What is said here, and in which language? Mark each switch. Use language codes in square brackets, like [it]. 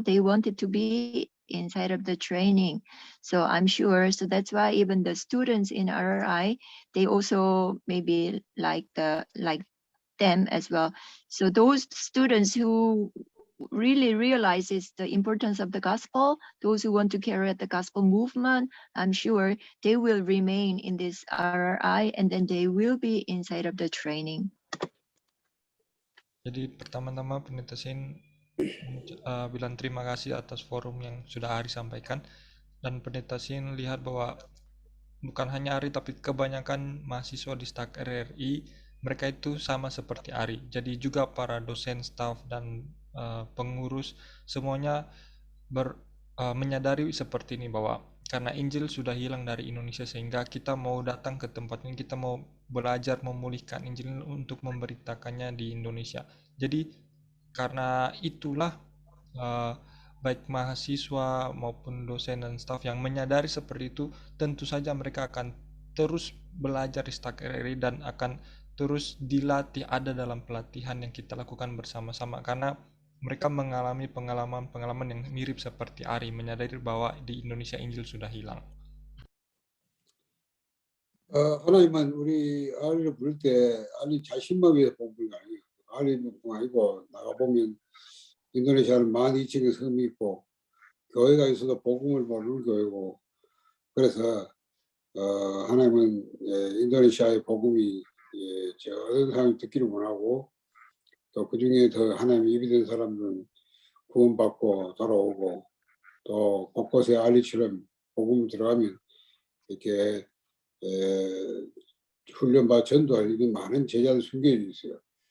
[en] They wanted to be inside of the training. So I'm sure, so that's why even the students in RRI, they also maybe like them as well. So those students who really realizes the importance of the gospel, those who want to carry out the gospel movement, I'm sure they will remain in this RRI and then they will be inside of the training. [id] Jadi pertama-tama Pendeta Sin bilang terima kasih atas forum yang sudah Ari sampaikan, dan Pendeta Sin lihat bahwa bukan hanya Ari tapi kebanyakan mahasiswa di STAK RRI mereka itu sama seperti Ari. Jadi juga para dosen, staf, dan pengurus semuanya menyadari seperti ini bahwa karena Injil sudah hilang dari Indonesia sehingga kita mau datang ke tempat ini, kita mau belajar memulihkan Injil untuk memberitakannya di Indonesia. Jadi karena itulah baik mahasiswa maupun dosen dan staf yang menyadari seperti itu, tentu saja mereka akan terus belajar di STAK RRI dan akan terus dilatih, ada dalam pelatihan yang kita lakukan bersama-sama, karena mereka mengalami pengalaman-pengalaman yang mirip seperti Ari, menyadari bahwa di Indonesia Injil sudah hilang. [ko] 하나님은 우리 아리를 부를 때 아리 자신만 위해서 뽑은 거 아니에요. 아리뿐 아니고 나가보면 인도네시아는 12,000개 섬이 있고 교회가 있어도 복음을 모르는 교회고, 그래서 하나님은 인도네시아의 복음이 어떤 사람이 듣기를 원하고 또 그중에 더 하나님의 입이 된 사람들은 구원받고 돌아오고 또 곳곳에 알리처럼 복음이 들어가면 이렇게 훈련받아 전도할 이런 많은 제자들 숨겨져 있어요.